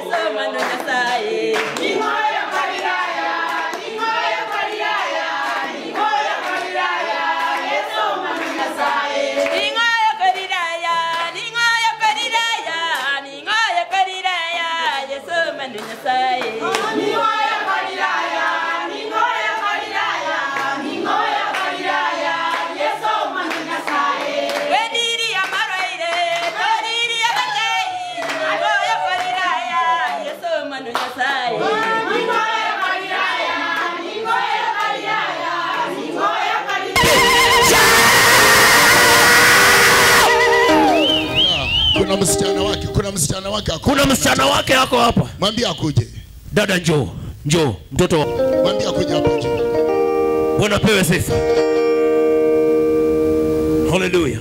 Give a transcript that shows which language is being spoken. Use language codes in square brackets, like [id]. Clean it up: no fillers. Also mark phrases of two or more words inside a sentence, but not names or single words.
[luo] mano nyasaye. Ningoyo Galilaya, ningoyo Galilaya, ningoyo Galilaya, Yesu mano nyasaye. Ningoyo Galilaya, ningoyo Galilaya, ningoyo Galilaya, Yesu mano nyasaye. Ningoyo Galilaya, ningoyo Galilaya, ningoyo Galilaya, Yesu mano nyasaye. Wediri amaroire, wediri abatei, ningoyo Galilaya, Yesu mano nyasaye. Ningoyo Galilaya, ningoyo Galilaya, ningoyo Galilaya. [sw] Kuna msichana wake, kuna msichana wake. Kuna msichana wake yako hapa. Mwambie akuje. Dada njoo, njoo mtoto. Mwambie akuje hapa njoo. Bwana pewe sifa. Hallelujah.